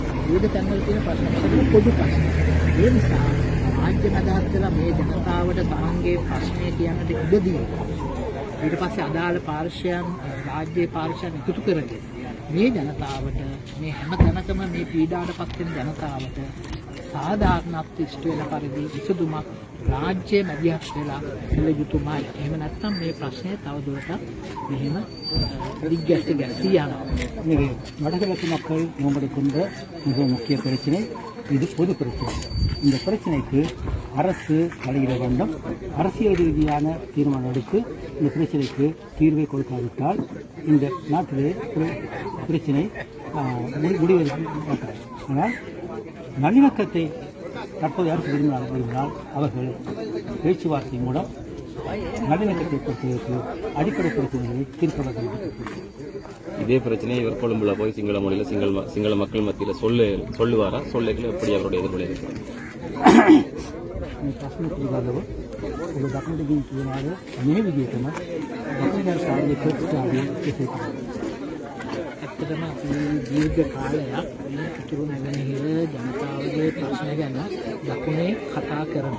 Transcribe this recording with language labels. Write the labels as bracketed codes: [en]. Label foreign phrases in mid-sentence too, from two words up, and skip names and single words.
[si] විවිධ තැන්වල තියෙන ප්‍රශ්න පොදු ප්‍රශ්න. ඒ නිසා රාජ්‍ය මැදහත් වෙලා මේ ජනතාවට තමන්ගේ ප්‍රශ්නය කියන්නට ඉඩ දීලා ඊට පස්සේ අදාළ පාර්ශ්වයන් රාජ්‍ය පාර්ශ්වයන් එකතු කරගෙන මේ ජනතාවට මේ හැම තැනකම මේ පීඩාවටපත් වෙන ජනතාවට සාධාරණත්වය ඉෂ්ට වෙන පරිදි විසඳුමක් රාජ්‍ය මැදිහත් වෙලා දෙල යුතුමයි. එහෙම නැත්නම් මේ ප්‍රශ්නය තවදුරටත් මෙහෙම දිග්ගැස්ති ගැසී යනවා. [ta] எனவே வடகிழக்கு மக்கள் முன்னெடுக்கின்ற மிக முக்கிய பிரச்சனை இது பொது பிரச்சனை. இந்த பிரச்சனைக்கு அரசு தலையிட வேண்டும். அரசியல் ரீதியான தீர்மானம் எடுத்து இந்த பிரச்சனைக்கு தீர்வை கொடுக்காவிட்டால் இந்த நாட்டிலே பிரச்சனை முடிவெடுக்க மாட்டார். ஆனால் நல்லிணக்கத்தை தற்போது அரசு விரும்பினால் அவர்கள் பேச்சுவார்த்தை மூலம் நல்லிணக்கத்தை பொறுத்தவரைக்கு அடிப்படை பிரச்சனைகளை தீர்க்க வேண்டும். இதே பிரச்சனையை இவர் கொழும்புல போய் சிங்கள மொழியில் சிங்கள மக்கள் மத்தியில் சொல்லுவாரா? சொல்லைகள் எப்படி அவருடைய எதிர்வினை இருக்கும்? [si] මේ ප්‍රශ්න පිළිබඳව ඔබ දක්නට දී කියනවාද මේ විදිහටම දකුණු සාර්ථක ප්‍රතිචාරය කෙසේ කරන්නේ? ඇත්තටම අපි දීර්ඝ කාලයක් මේ උතුරු නැගෙනහිර ජනතාවගේ ප්‍රශ්න ගැන දකුණේ කතා කරනවා.